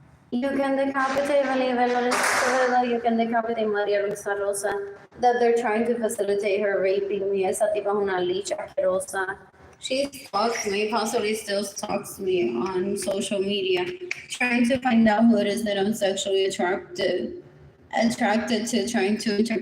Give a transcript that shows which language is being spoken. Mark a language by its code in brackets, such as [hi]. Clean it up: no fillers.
[en] You can decapitate Valia, you can decapitate Maria Luisa Rosa, that they're trying to facilitate her raping me. [es] Esa tipa es una licha asquerosa. [en] She stalks me, possibly still stalks me on social media, trying to find out who it is that I'm sexually attracted to, trying to